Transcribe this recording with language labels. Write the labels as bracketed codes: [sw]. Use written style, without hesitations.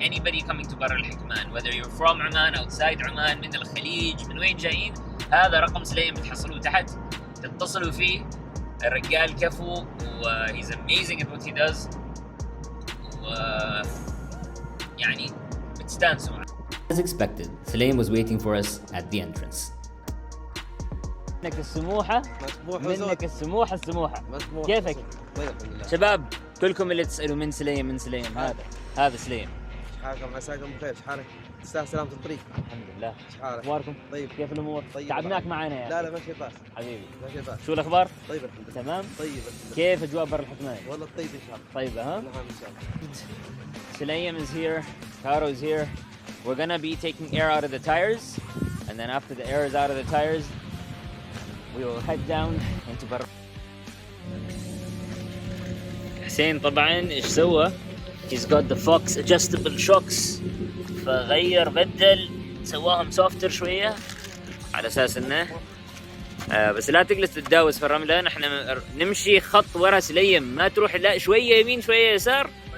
[en] Anybody coming to Bar Al Hikman, whether you're from Oman, outside Oman, [ar] من الخليج, من وين جايين, هذا رقم سليم بتحصلوه تحت, تتصلوا فيه. الرجال كفو, [en] he's amazing at what he does. [ar] يعني بتستانسوا معه. As expected, Sulaim was waiting for us at the entrance. منك السموحة منك السموحة مسموح. كيفك؟ طيب الحمد لله. شباب كلكم اللي تسألوا من سليم هذا سليم. شحالكم عساكم بخير؟ شحالك؟ تستاهل سلامة الطريق. الحمد لله. شحالك؟ اخباركم؟ طيب. كيف الامور؟ طيب. تعبناك معنا يا لا ما في باس. حبيبي. ما في باس. شو الاخبار؟ طيب الحمد لله. تمام؟ طيب الحمد لله. كيف اجواء بر الحكمان؟ والله طيب ان شاء الله. طيبة ها؟ نعم ان شاء الله. [en] Sulaim is here, Caro is here. We're gonna be taking air out of the tires, and then after the air is out of the tires, we will head down into Bar. [ar] حسين طبعا ايش سوى؟ [en] He's got the Fox adjustable shocks. [ar] فغير بدل سواهم سوفتر شويه على اساس انه بس لا تجلس تتداوس في الرمله. نحن نمشي خط ورا سليم، ما تروح لا شويه يمين شويه يسار.